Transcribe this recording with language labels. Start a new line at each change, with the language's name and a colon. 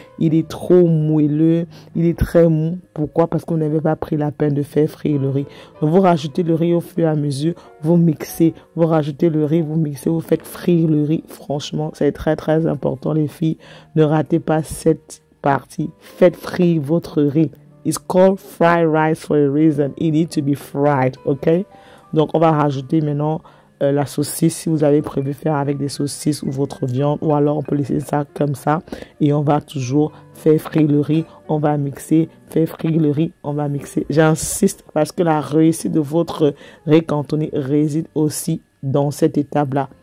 French: Il est trop moelleux, il est très mou. Pourquoi? Parce qu'on n'avait pas pris la peine de faire frire le riz. Donc, vous rajoutez le riz au fur et à mesure, vous mixez, vous rajoutez le riz, vous mixez, vous faites frire le riz. Franchement, c'est très très important les filles. Ne ratez pas cette partie. Faites frire votre riz.
English: It's called fried rice for a reason. It needs to be fried, ok?
French: Donc, on va rajouter maintenant la saucisse, si vous avez prévu faire avec des saucisses ou votre viande, ou alors on peut laisser ça comme ça et on va toujours faire frire le riz, on va mixer, faire frire le riz, on va mixer. J'insiste parce que la réussite de votre riz cantonné réside aussi dans cette étape-là.